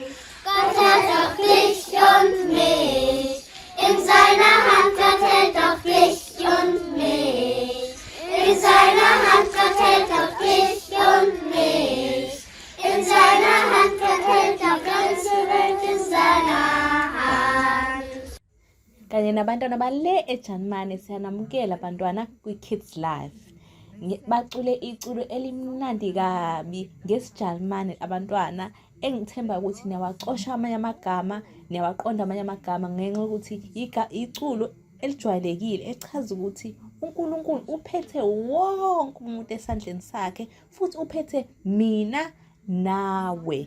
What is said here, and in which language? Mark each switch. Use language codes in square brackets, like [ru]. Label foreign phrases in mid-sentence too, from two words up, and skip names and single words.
[de] Gott hält auch dich und mich, in seiner Hand Gott hält auch dich und mich, in seiner Hand Gott hält auch dich und mich, in seiner Hand Gott hält auch ganze Welt in seiner Hand. [zu] Kanye nabantwana bale eJalimane siyanamukela abantwana kwi-KidsLive. Bacule iculo elimnandi kabi ngesiJalimane abantwana engithemba ukuthi niyawacosha amanye amagama, niyawaqonda amanye amagama ngenxa yokuthi iculo elijwayelekile echaza ukuthi uNkulunkulu uphethe wonke umuntu esandleni sakhe futhi uphethe mina nawe.